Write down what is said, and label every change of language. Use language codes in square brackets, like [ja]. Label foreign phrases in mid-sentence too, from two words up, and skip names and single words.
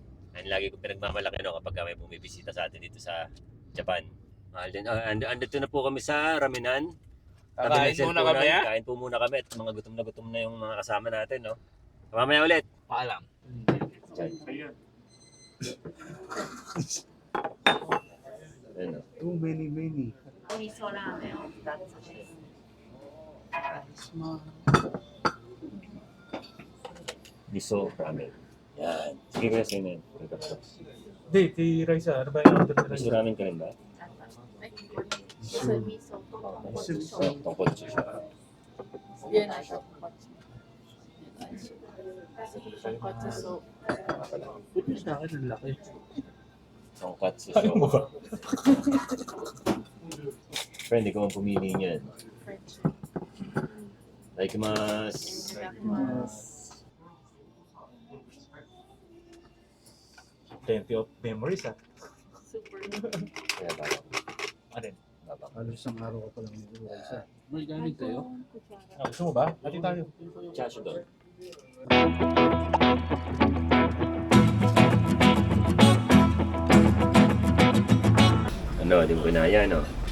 [tl] Ang lagi ko pinagmamalaki no kapag may bumibisita sa atin dito sa Japan. Andito na po kami sa ramenan. Kakain muna kami, ha? Kain po muna kami at mga gutom na yung mga kasama natin, no? Mamaya ulit. Paalam. Ayun, no? [en] Too many. [ja] お味噌ラーメンを2つです。 [tl] Miso ramen. Yan. Sige kuya, sa'yo na yun. Hindi, kay Raisa, ano ba yung order nila? Miso ramen ka rin ba? [ja] 酢味噌と豚骨醤油。 [tl] Tungkol siya. Yan na siya. So, Buti sa akin, ang laki. Tonkatsu show. Friend, ikaw ang pumili niyan. Itadakimasu. [en] Plenty of memories, [tl] ha? super. Kaya ba? Ano yun? Halos isang araw ka pa lang nito, Raisa. May gamit kayo? Gusto mo ba? Hati tayo. Chashudon. Ano, di mo kinaya, no?